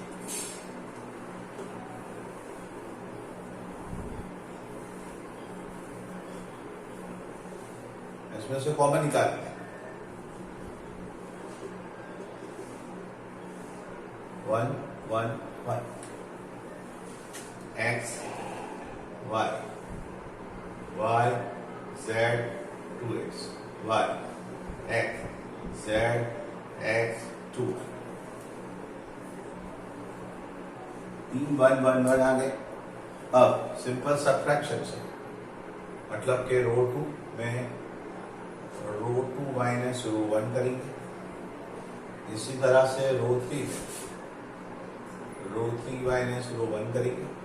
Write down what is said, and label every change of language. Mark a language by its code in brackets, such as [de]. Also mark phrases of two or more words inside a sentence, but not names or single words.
[hi] इसमें से कॉमन निकालेंगे, 1 1 1 x y y z 2x y x z x 2। 3 1 1 1 आ गए। अब [en] simple subtraction [hi] से मतलब के रो 2 में [en] row 2 minus row 1 [hi] करेंगे। इसी तरह से [en] row 3 minus row 1 [hi] करेंगे।